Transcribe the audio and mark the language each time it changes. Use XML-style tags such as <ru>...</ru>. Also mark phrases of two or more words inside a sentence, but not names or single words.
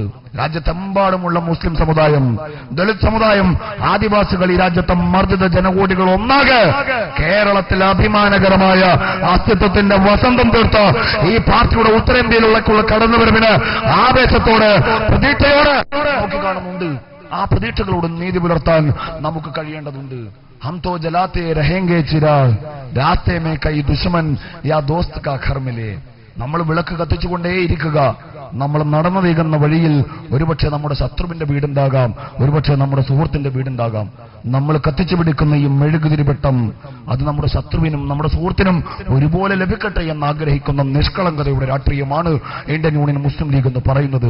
<ml>രാജ്യത്തെമ്പാടുമുള്ള മുസ്ലിം സമുദായം, ദളിത് സമുദായം, ആദിവാസികൾ, ഈ രാജ്യത്തെ മർദ്ദിത ജനകോടികൾ ഒന്നാകെ കേരളത്തിൽ അഭിമാനകരമായ അസ്തിത്വത്തിന്റെ വസന്തം തീർത്ത് ഈ പാർട്ടിയുടെ ഉത്തരേന്ത്യയിലുള്ള കടന്നുവരവിന് ആവേശത്തോടെ, പ്രതീക്ഷയോടെ നോക്കിക്കാണുന്നുണ്ട്. ആ പ്രതീക്ഷകളോട് നീതി പുലർത്താൻ നമുക്ക് കഴിയേണ്ടതുണ്ട്.</ml> <hi>हम तो जलाते रहेंगे चिराग रास्ते में कई दुश्मन या दोस्त का घर मिले.</hi> <ml>നമ്മൾ വിളക്ക് കത്തിച്ചുകൊണ്ടേയിരിക്കുക. നമ്മൾ നടന്നു നീങ്ങുന്ന വഴിയിൽ ഒരുപക്ഷെ നമ്മുടെ ശത്രുവിന്റെ വീടുണ്ടാകാം, ഒരുപക്ഷെ നമ്മുടെ സുഹൃത്തിന്റെ വീടുണ്ടാകാം. നമ്മൾ കത്തിച്ചു പിടിക്കുന്ന ഈ മെഴുകുതിരിവെട്ടം അത് നമ്മുടെ ശത്രുവിനും നമ്മുടെ സുഹൃത്തിനും ഒരുപോലെ ലഭിക്കട്ടെ എന്ന് ആഗ്രഹിക്കുന്ന നിഷ്കളങ്കതയുടെ രാഷ്ട്രീയമാണ് ഇന്ത്യൻ യൂണിയൻ മുസ്ലിം ലീഗ് എന്ന് പറയുന്നത്.</ml>